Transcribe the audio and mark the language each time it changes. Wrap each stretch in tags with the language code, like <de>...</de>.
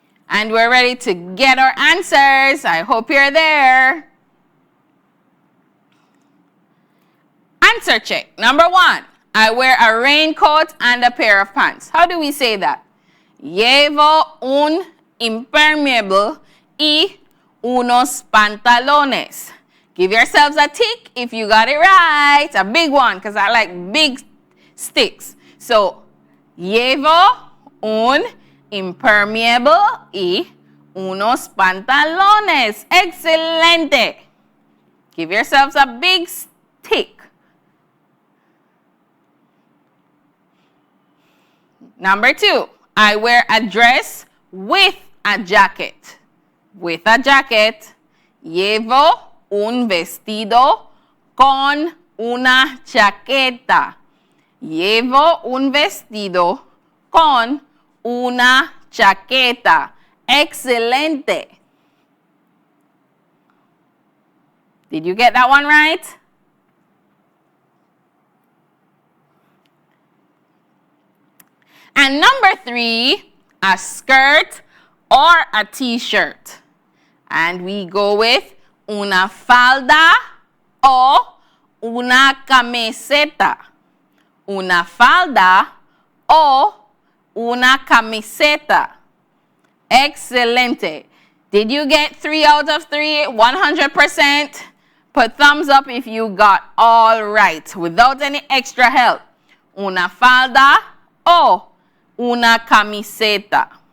<en>And we're ready to get our answers. I hope you're there. Answer check. Number 1, I wear a raincoat and a pair of pants. How do we say that?</en> <es>Llevo un impermeable y unos pantalones.</es> <en>Give yourselves a tick if you got it right. A big one, because I like big sticks.</en> <es>So, llevo un impermeable y unos pantalones. Excelente.</es> <en>Give yourselves a big tick. Number 2, I wear a dress with a jacket. With a jacket.</en> <es>Llevo un vestido con una chaqueta. Llevo un vestido con una chaqueta. Excelente.</es> <en>Did you get that one right? And number 3, a skirt or a t-shirt.</en> <es>And we go with una falda o una camiseta. Una falda o una camiseta.</es> <en>Excelente. Did you get 3 out of 3? 100%? Put thumbs up if you got all right, without any extra help.</en> <es>Una falda o una camiseta.</es>